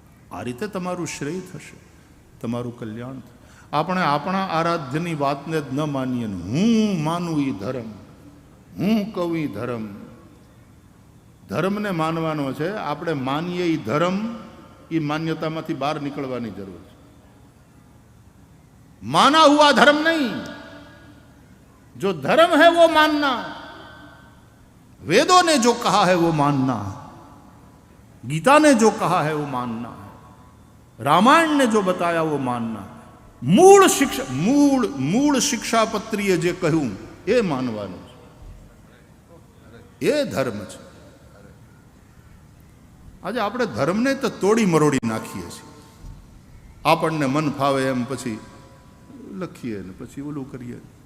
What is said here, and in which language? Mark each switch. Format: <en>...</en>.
<gu>આ રીતે તમારું શ્રેય થશે, તમારું કલ્યાણ થશે. આપણે આપણા આરાધ્યની વાતને જ ન માનીએ. હું માનું એ ધર્મ, હું કહું એ ધર્મ. ધર્મને માનવાનો છે. આપણે માનીએ એ ધર્મ, એ માન્યતામાંથી બહાર નીકળવાની જરૂર છે.</gu> <hi>माना हुआ धर्म नहीं, जो धर्म है वो मानना. वेदों ने जो कहा है वो मानना, गीता ने जो कहा है वो मानना, रामायण ने जो बताया वो मानना.</hi> <gu>મૂળ શિક્ષા મૂળ શિક્ષાપત્રીએ જે કહ્યું એ માનવાનું છે, એ ધર્મ છે. આજે આપણે ધર્મને તો તોડી મરોડી નાખીએ છીએ. આપણને મન ફાવે એમ પછી લખીએ ને પછી ઓલું કરીએ.</gu>